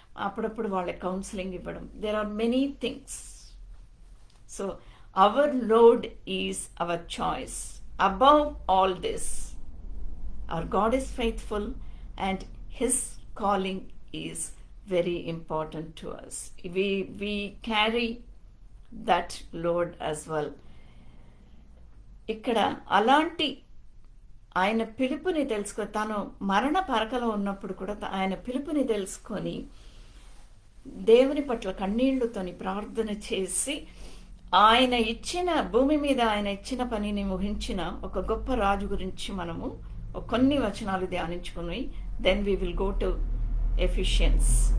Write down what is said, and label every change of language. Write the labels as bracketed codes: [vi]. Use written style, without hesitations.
[te] అప్పుడప్పుడు వాళ్ళ కౌన్సిలింగ్ ఇవ్వడం, [en] There are many things. So our load is our choice. Above all this, our God is faithful and His calling is very important to us. We carry that load as well. [te] ఇక్కడ అలాంటి ఆయన పిలుపుని తెలుసుకో, తను మరణ పరకలో ఉన్నప్పుడు కూడా ఆయన పిలుపుని తెలుసుకొని దేవుని పట్ల కన్నీళ్లతోని ప్రార్థన చేసి ఆయన ఇచ్చిన భూమి మీద ఆయన ఇచ్చిన పనిని ముగించిన ఒక గొప్ప రాజు గురించి మనము కొన్ని వచనాలు ధ్యానించుకుని [en] Then we will go to Ephesians.